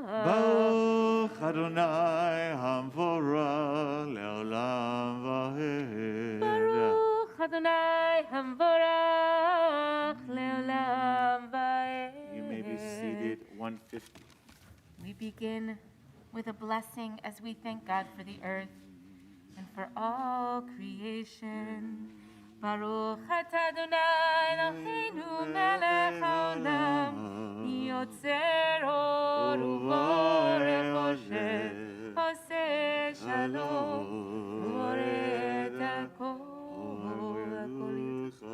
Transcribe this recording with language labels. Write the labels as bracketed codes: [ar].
[he] ברוך אדוני המבורך לעולם ועד. ברוך אדוני המבורך לעולם ועד. [en] You may be seated. 150. We begin with a blessing as we thank God for the earth and for all creation. [he] ברוך אתה אדוני אלוהינו מלך העולם, יוצר אור ובורא חושך, עושה שלום, בורא את הכל, הכל